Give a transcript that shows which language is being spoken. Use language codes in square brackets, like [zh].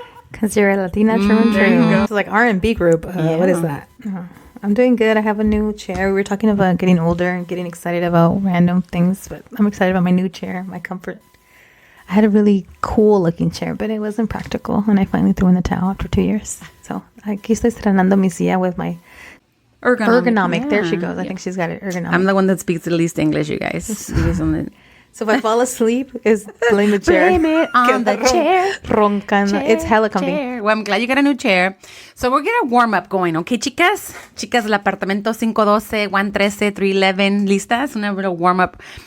[en] Because you're a Latina true and true. It's like R&B group. What is that? I'm doing good. I have a new chair. We were talking about getting older and getting excited about random things, but I'm excited about my new chair, my comfort. I had a really cool looking chair, but it wasn't practical, and I finally threw in the towel after 2 years. [es] So aquí estoy estrenando mi silla [en] with my ergonomic. Yeah. There she goes. I think she's got it ergonomic. I'm the one that speaks the least English, you guys. So if I fall asleep, is blame the chair. Blame it on the chair. [es] Roncando. [en] It's hella comfy. Chair. Well, I'm glad you got a new chair. So we're going to warm up going, okay, chicas? [es] Chicas del apartamento 512, 113, 311, listas? Una [en] little warm up.